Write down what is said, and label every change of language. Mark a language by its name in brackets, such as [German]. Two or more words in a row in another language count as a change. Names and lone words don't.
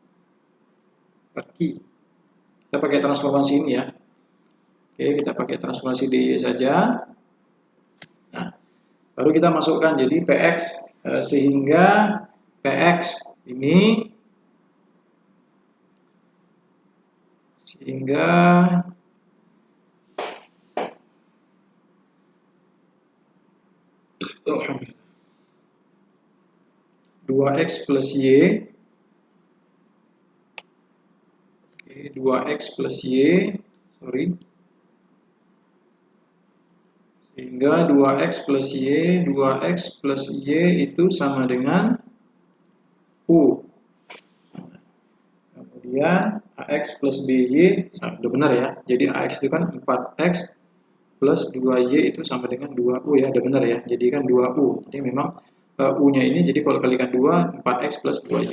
[Indonesian] Kita pakai transformasi ini ya. Oke, kita pakai transformasi DY saja. Nah, baru kita masukkan jadi PX, sehingga PX ini sehingga 2x plus y, 2x plus y, sehingga 2x plus y itu sama dengan U. Kemudian AX plus BY, sudah benar ya, jadi AX itu kan 4x plus 2Y itu sama dengan 2U ya, udah benar ya, jadi kan 2U, jadi memang U-nya ini, jadi kalau kalikan 2, 4x plus 2Y.